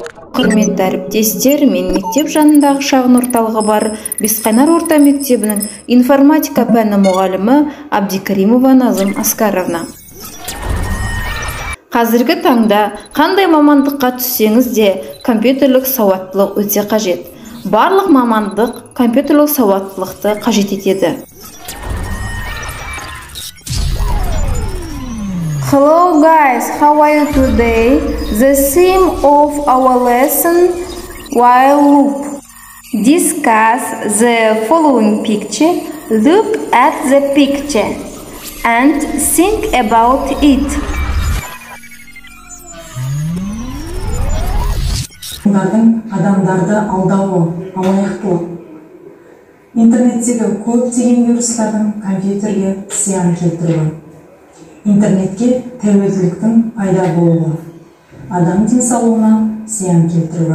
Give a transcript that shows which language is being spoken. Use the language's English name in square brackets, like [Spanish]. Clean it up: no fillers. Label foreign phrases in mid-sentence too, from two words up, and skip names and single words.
[Kazakh] Құрметті әріптестер, мен мектеп жанындағы шағын орталығы бар Бесқайнар орта мектебінің информатика пәні мұғалімі Абдикаримова Назым Аскаровна. Қазіргі таңда қандай мамандыққа түссеңіз де компьютерлік сауаттылық өте қажет. Барлық мамандық компьютерлік сауаттылықты қажет етеді. [English] Hello guys, how are you today? The theme of our lesson, while loop. Discuss the following picture, look at the picture and think about it. [Kazakh] Адамдарды алдауы, алаяқтылық. Интернеттегі көптеген вирустардың компьютерге зиян келтіруі. Интернетке тәуелділіктің пайда болуы, адам денсаулығына зиян келтіруі.